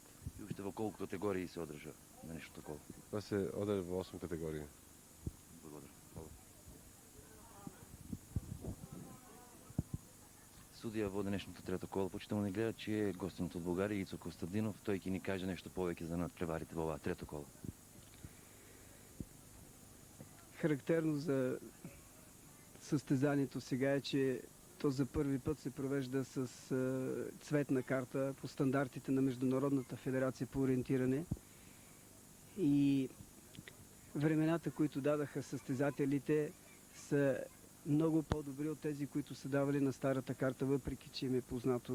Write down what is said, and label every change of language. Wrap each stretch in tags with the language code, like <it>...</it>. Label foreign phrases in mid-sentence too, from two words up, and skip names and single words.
<mk>И уште во колку категории се одржа на нешто такова? Тоа се одржа во 8 категории. Благодарам. Судија во денешното трето коло, почитувани гледачи, е гостинот од Бугарија Ицо Костадинов. Тој ќе ни каже нешто повеќе за надпреварите во оваа трето коло.</mk> <bg>Характерно за състезанието сега е, че то за първи път се провежда с цветна карта по стандартите на Международната федерация по ориентиране. И времената, които дадаха състезателите, са много по-добри от тези, които са давали на старата карта, въпреки че им е познато.</bg>